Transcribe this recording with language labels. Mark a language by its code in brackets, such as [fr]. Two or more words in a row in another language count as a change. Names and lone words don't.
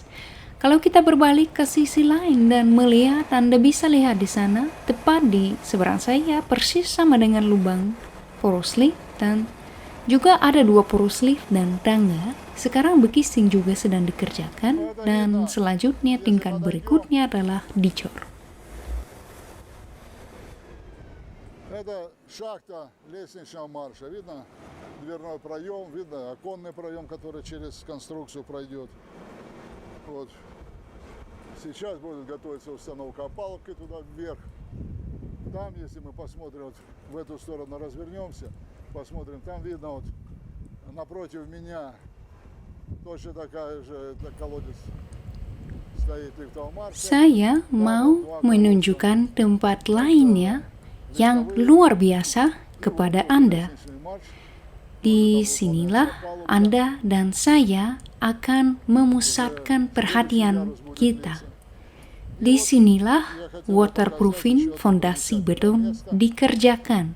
[id] Kalau kita berbalik ke sisi lain dan melihat, Anda bisa lihat di sana, tepat di seberang saya, persis sama dengan lubang poros lift, dan juga ada 2 poros lift dan tangga. Sekarang bekisting juga sedang dikerjakan, dan selanjutnya tingkat berikutnya adalah dicor. [ru] Это шахта лестничного марша. Видно дверной проем, видно оконный проем, который через конструкцию пройдет. Вот. Сейчас будет готовиться установка опалубки туда вверх. Там, если мы посмотрим, вот в эту сторону развернемся, посмотрим, там видно вот напротив меня точно такая же колодец стоит лифтового марша. [id] Saya mau menunjukkan tempat lainnya yang luar biasa kepada Anda. Di sinilah Anda dan saya akan memusatkan perhatian kita. Di sinilah waterproofing fondasi beton dikerjakan.